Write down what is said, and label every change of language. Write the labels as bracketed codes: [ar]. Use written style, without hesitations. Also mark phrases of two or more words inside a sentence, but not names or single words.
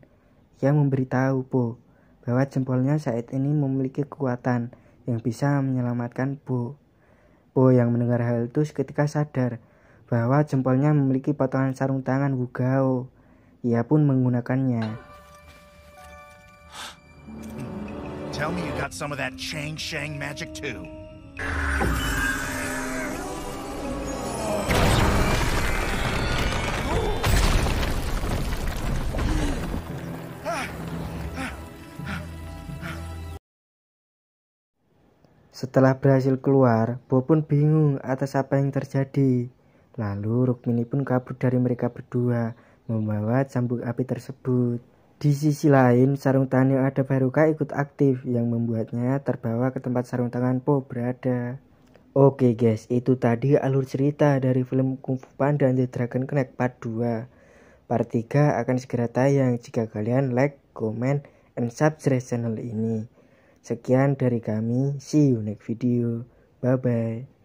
[id] Ia memberitahu Po bahwa jempolnya saat ini memiliki kekuatan yang bisa menyelamatkan Po. Po yang mendengar hal itu seketika sadar bahwa jempolnya memiliki potongan sarung tangan Wu Gao. Ia pun menggunakannya. [en] Tell me you got some of that Chang Shang magic too. [id] Setelah berhasil keluar, Po pun bingung atas apa yang terjadi. Lalu Rukmini pun kabur dari mereka berdua, membawa cambuk api tersebut. Di sisi lain, sarung tangan yang ada Haruka ikut aktif, yang membuatnya terbawa ke tempat sarung tangan Po berada. Oke guys, itu tadi alur cerita dari film Kung Fu Panda and the Dragon Knight Part 2. Part 3 akan segera tayang jika kalian [en] like, comment, and subscribe [id] channel ini. Sekian dari kami, [en] see you next video, bye bye.